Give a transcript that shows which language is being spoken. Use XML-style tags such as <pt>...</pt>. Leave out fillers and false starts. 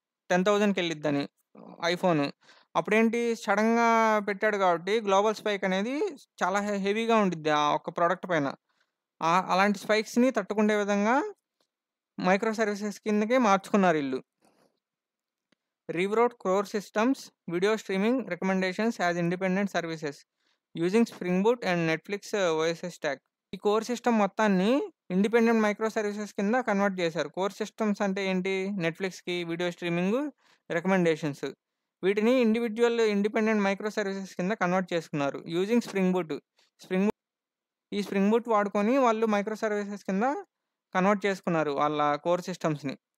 <te>10,000కెళ్ళిద్దని iPhone. అప్పుడేంటి సడెన్‌గా పెట్టాడు కాబట్టి గ్లోబల్ స్పైక్ అనేది చాలా హెవీగా ఉండిద్ది ఆ ఒక్క ప్రొడక్ట్ పైన. అలాంటి స్పైక్స్‌ని తట్టుకునే విధంగా మైక్రో సర్వీసెస్ కిందకి మార్చుకున్నారీళ్ళు.</te> <en>Rewrote core systems, video streaming recommendations as independent services using Spring Boot and Netflix OSS stack.</en> <te>ఈ కోర్ సిస్టమ్ మొత్తాన్ని ఇండిపెండెంట్ మైక్రో సర్వీసెస్ కింద కన్వర్ట్ చేశారు. కోర్ సిస్టమ్స్ అంటే ఏంటి? నెట్‌ఫ్లిక్స్‌కి, వీడియో స్ట్రీమింగు, రికమెండేషన్స్. వీటిని ఇండిపెండెంట్ మైక్రో సర్వీసెస్ కింద convert చేసుకున్నారు. Using spring ఈ స్ప్రింగ్ బూట్ వాడుకొని వాళ్ళు మైక్రో సర్వీసెస్ కింద కన్వర్ట్ చేసుకున్నారు వాళ్ళ కోర్ సిస్టమ్స్‌ని.</te>